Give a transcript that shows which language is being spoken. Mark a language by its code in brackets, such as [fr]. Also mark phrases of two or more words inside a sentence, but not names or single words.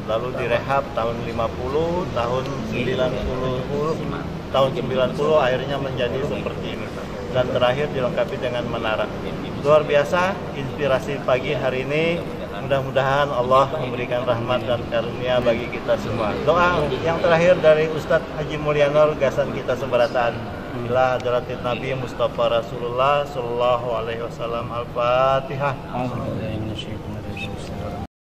[id] lalu direhab tahun 50, tahun 90 akhirnya menjadi seperti ini, dan terakhir dilengkapi dengan menara. Luar biasa inspirasi pagi hari ini. Mudah-mudahan Allah memberikan rahmat dan karunia bagi kita semua. Doa yang terakhir dari Ustadz Haji Mulyanur, [bjn] gasan kita seberataan. [ar] إلى حضرة النبي المصطفى رسول الله صلى الله عليه وسلم. Al-Fatihah.